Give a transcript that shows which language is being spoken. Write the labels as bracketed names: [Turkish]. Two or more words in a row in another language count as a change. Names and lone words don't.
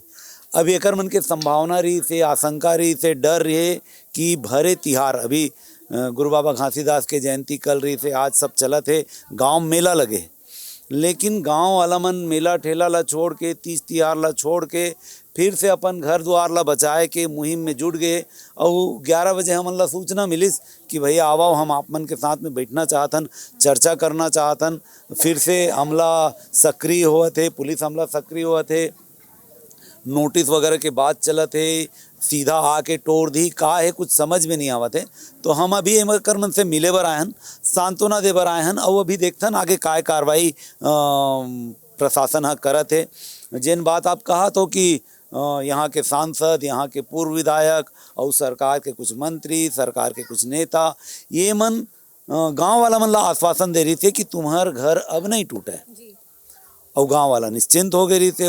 [Chhattisgarhi] अब एकर मन के संभावना रही से, आशंका रही से, डर रहे कि भरे तिहार, अभी गुरु बाबा घासीदास के जयंती कल रही से, आज सब चला थे, गांव मेला लगे, लेकिन गांव वाला मन मेला ठेला ला छोड़ के, तीज तिहार ला छोड़ के फिर से अपन घर द्वार ला बचाए के मुहिम में जुट गए। और 11 बजे हमन ला सूचना मिलिस कि भैया आओ, हम आप मन के साथ में बैठना चाहतन, चर्चा करना चाहतन। फिर से हमला सक्रिय हुआ थे, पुलिस हमला सक्रिय हुआ थे, नोटिस वगैरह के बाद चलत है, सीधा आके तोड़ दी, का है कुछ समझ में नहीं आवत है। तो हम अभी एकर मन से मिले बर आए हन, सांत्वना दे बर आए हन, और अभी देखथन आगे काय कार्रवाई प्रशासन हा करत है। जिन बात आप कहा तो कि यहाँ के सांसद, यहाँ के पूर्व विधायक और सरकार के कुछ मंत्री, सरकार के कुछ नेता, ये मन गांव वाला मन ला आश्वासन दे रही थे कि तुम्हार घर अब नहीं टूटा है, और गांव वाला निश्चिंत हो गई थे।